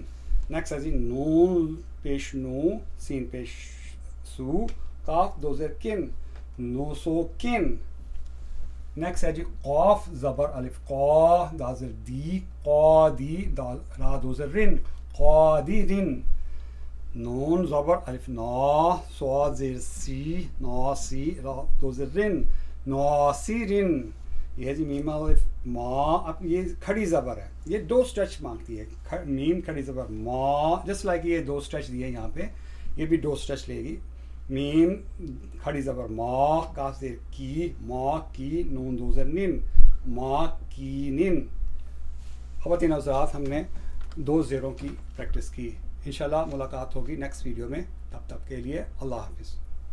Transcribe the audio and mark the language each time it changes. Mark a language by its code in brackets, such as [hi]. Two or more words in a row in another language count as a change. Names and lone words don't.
[ur] نیکسٹ ہے جی نون پیش نو، سین پیش سو، قاف دو زر کن، نو سو کن. نیکسٹ ہے جی قاف زبر الف قا، دا زر دی، قا دی، را دو زر رن، قادی رن. نون زبر الف نا، صاد زیر سی، ناسی، را دو زر رن، ناسی رن. یہ ہے جی میم الف ما، اب یہ کھڑی زبر ہے، یہ دو سٹریچ مانگتی ہے، میم کھڑی زبر ما، [en] just like [ur] یہ دو سٹریچ دیے یہاں پہ، یہ بھی دو سٹریچ لے گی. میم کھڑی زبر ما، کاف زیر کی، ما کی، نون دو زر نن، ما کی نن. خواتین حضرات ہم نے دو زیروں کی پریکٹس کی. انشاءاللہ ملاقات ہوگی [en] next video [ur] میں، تب تک کے لیے اللہ حافظ.